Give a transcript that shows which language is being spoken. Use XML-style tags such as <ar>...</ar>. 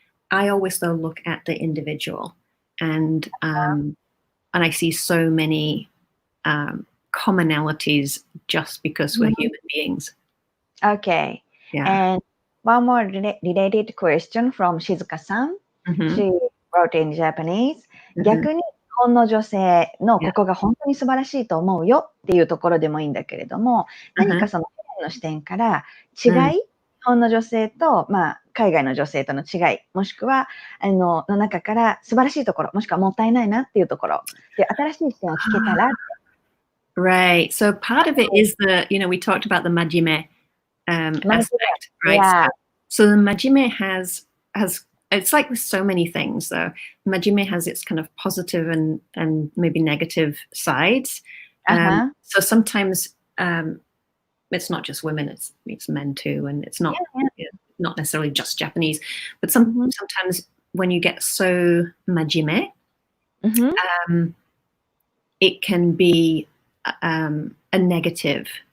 <en>I always though look at the individual, and I see so many commonalities just because we're human beings. Okay. Yeah. And one more related question from Shizuka-san. She wrote in Japanese.</en> <ja>逆に日本の女性のここが本当に素晴らしいと思うよっていうところでもいいんだけれども、何かそのHelenの視点から違い、日本の女性と、海外の女性との違い、もしくはの中から素晴らしいところ、もしくはもったいないなっていうところで、新しい視点を聞けたら。</ja> <en>Right. So part of it is we talked about the majime aspect, right? Yeah. So the majime has it's like with so many things though. Majime has its kind of positive and maybe negative sides. So sometimes it's not just women, it's men too, and it's not not necessarily just Japanese, but sometimes when you get so majime, it can be a negative,</en>